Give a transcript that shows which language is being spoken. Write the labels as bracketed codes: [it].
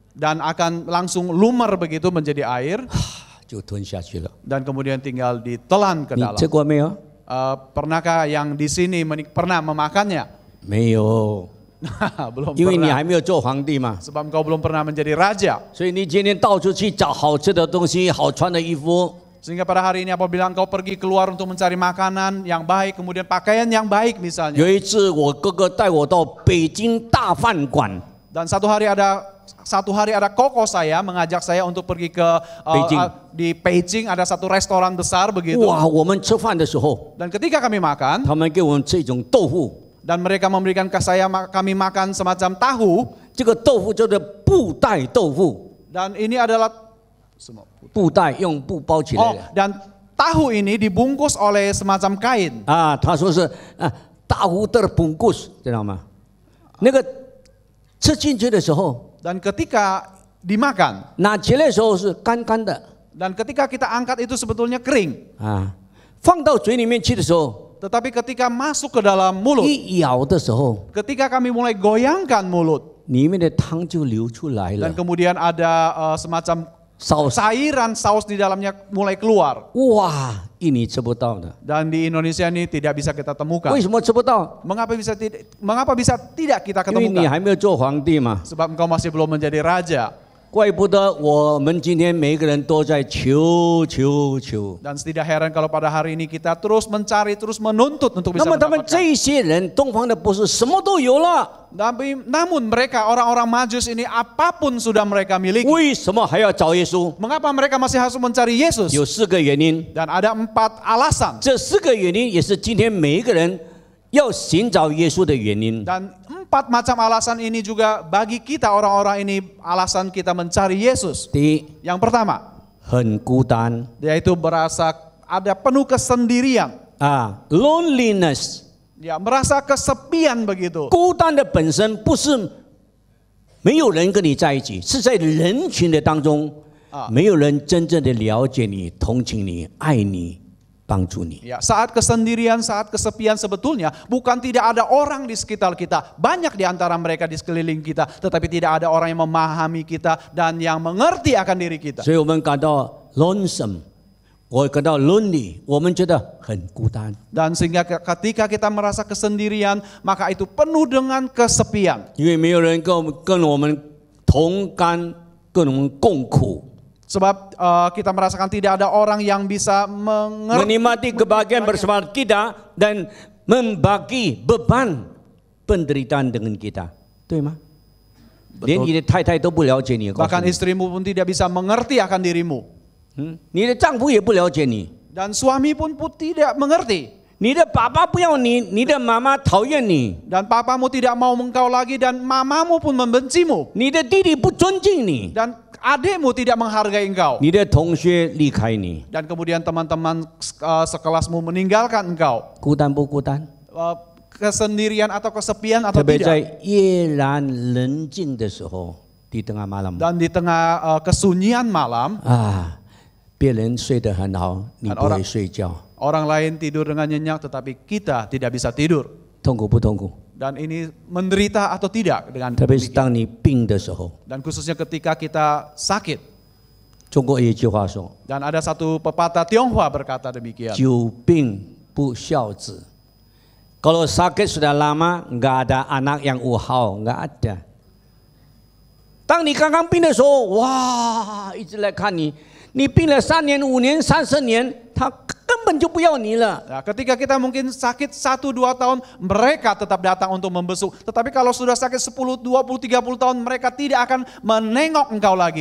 [id] dan akan langsung lumer begitu menjadi air, [zh] 就吞下去了。 [id] dan kemudian tinggal ditelan ke [zh] 你 [id] dalam. [zh] 吃过没有？ [id] Pernahkah yang di sini pernah memakannya? [zh] 没有， [id] Belum [zh] 因为你 [id] pernah. [zh] 还没有做皇帝嘛。 [id] Sebab kau belum pernah menjadi raja. [zh] 所以你今天到处去找好吃的东西、好穿的衣服， [id] Sehingga pada hari ini apabila engkau pergi keluar untuk mencari makanan yang baik, kemudian pakaian yang baik misalnya. [zh] 有一次我哥哥带我到北京大饭馆， [id] Dan satu hari ada koko saya mengajak saya untuk pergi ke Beijing. Di Beijing ada satu restoran besar begitu. [zh] 哇，我们吃饭的时候， [id] Dan ketika kami makan [zh] 他们给我们吃一种豆腐， [id] dan mereka memberikan ke saya kami makan semacam tahu, [zh] 这个豆腐叫做布袋豆腐， [id] dan ini adalah [zh] 布袋用布包起来的。 [id] dan tahu ini dibungkus oleh semacam kain. [zh] 他说是大胡terbungkus，知道吗？那个吃进去的时候， [id] Dan ketika dimakan [zh] 拿起来的时候是干干的， [id] dan ketika kita angkat itu sebetulnya kering. [zh] 放到嘴里面去的时候， [id] Tetapi ketika masuk ke dalam mulut, [zh] 一咬的时候， [id] ketika kami mulai goyangkan mulut [zh] 里面的汤就流出来了 [id] dan。 kemudian ada semacam saus， cairan saus di dalamnya mulai keluar. [zh] 哇，印尼吃不到的。 [id] Dan di Indonesia ini tidak bisa kita temukan. [zh] 为什么吃不到？ [id] Mengapa bisa tidak kita [zh] 因为你 [id] ketemukan? [zh] 还没有做皇帝嘛。 [id] Sebab engkau masih belum menjadi raja. [zh] 怪不得我们今天每一个人都在求。 [id] Dan tidak heran kalau pada hari ini kita terus mencari, terus menuntut untuk [zh] 那 [id] bisa [zh] 么他们 [id] mendapatkan. [zh] 这些人，东方的博士什么都有了， [id] Namun mereka orang-orang Majus ini apapun sudah mereka miliki. [zh] 为什么还要找耶稣？ [id] Mengapa mereka masih harus mencari Yesus? [zh] 有4个原因， [id] Dan ada 4 alasan. [zh] 这4个原因也是今天每一个人要寻找耶稣的原因。 [id] Dan 4 macam alasan ini juga bagi kita orang-orang ini alasan kita mencari Yesus. [zh] 第一， [id] Yang pertama, [zh] 很孤单 [id] yaitu berasa ada penuh kesendirian. [zh] 啊 ，loneliness。 [id] Ya, merasa kesepian begitu. [zh] 孤单的本身不是没有人跟你在一起，是在人群的当中，没有人真正的了解你、同情你、爱你、帮助你。 [id] Ya, saat kesendirian, saat kesepian sebetulnya bukan tidak ada orang di sekitar kita. Banyak di antara mereka di sekeliling kita, tetapi tidak ada orang yang memahami kita dan yang mengerti akan diri kita. [zh] 所以我们感到 lonesome， 我感到 lonely， 我们觉得很孤单。 [id] Dan sehingga ketika kita merasa kesendirian, maka itu penuh dengan kesepian. [zh] 因为没有人跟我们同甘，跟我们共苦。 [id] Sebab kita merasakan tidak ada orang yang bisa mengerti, menikmati kebahagiaan bersama kita dan membagi beban penderitaan dengan kita, [zh] 对吗？连你的太太都不了解你， [id] bahkan istrimu pun tidak bisa mengerti akan dirimu. [zh] 你的丈夫也不了解你， [id] Dan suami pun tidak mengerti. [zh] 你的爸爸不要你，你的妈妈讨厌你， [id] Dan papamu tidak mau engkau lagi dan mamamu pun membencimu. [zh] 你的弟弟不尊敬你， [id] Dan adikmu tidak menghargai engkau. [zh] 你的同学离开你， [id] Dan kemudian teman-teman sekelasmu meninggalkan engkau. [zh] 孤单不孤单？ [id] Kesendirian atau kesepian atau [zh] 特别 [id] tidak. [zh] 在夜阑人静的时候， [id] di tengah malam Dan di tengah kesunyian malam, [zh] 啊，别人睡得很好，你不会睡觉， [id] orang lain tidur dengan nyenyak tetapi kita tidak bisa tidur. [zh] 痛苦不痛苦？ [id] Dan ini menderita atau tidak dengan [zh] 特别是当你病的时候。 [id] dan khususnya ketika kita sakit. [zh] 中国有一句话说 [id] Dan ada satu pepatah Tionghoa berkata demikian. [zh] 久病不孝子。 [id] Kalau sakit sudah lama, nggak ada anak yang uhau, nggak ada. [zh] 当你刚刚病的时候，哇，一直来看你，你病了3年、5年、30年，他根本就不要你了。 [id] Nah, ketika kita mungkin sakit 1-2 tahun, mereka tetap datang untuk membesuk. Tetapi kalau sudah sakit 10, 20, 30 tahun, mereka tidak akan menengok engkau lagi.